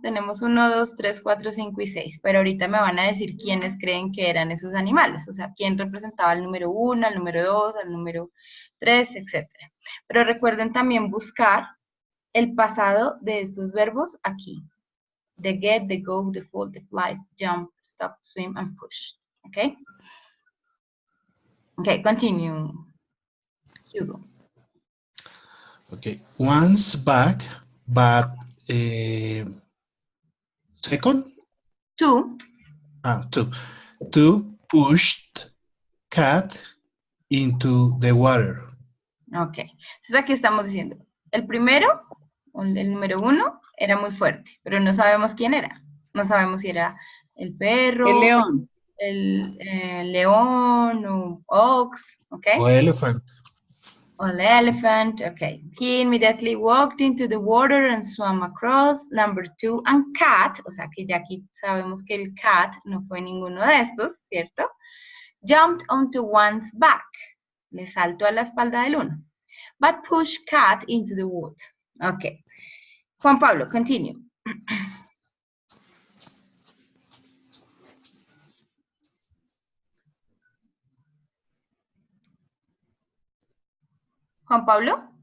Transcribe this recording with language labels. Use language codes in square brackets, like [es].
[es] Tenemos 1, 2, 3, 4, 5 y 6, pero ahorita me van a decir quiénes creen que eran esos animales, o sea, quién representaba al número 1, al número 2, al número 3, etc. Pero recuerden también buscar el pasado de estos verbos aquí. [en] The get, the go, the fall, the fly, jump, stop, swim, and push. Okay? Okay, continue, Hugo. Okay, one's back, but second? 2. 2. 2 pushed cat into the water. Ok. [es] Entonces aquí estamos diciendo, el primero, el número 1, era muy fuerte, pero no sabemos quién era. No sabemos si era el perro, El león. el león o ox, ¿ok? O elephant. [en] Or the elephant, okay. He immediately walked into the water and swam across. Number 2, and cat, [es] o sea que ya aquí sabemos que el cat no fue ninguno de estos, ¿cierto? [en] Jumped onto one's back. [es] Le saltó a la espalda del 1. [en] But pushed cat into the water. Okay. Juan Pablo, continue. Juan Pablo?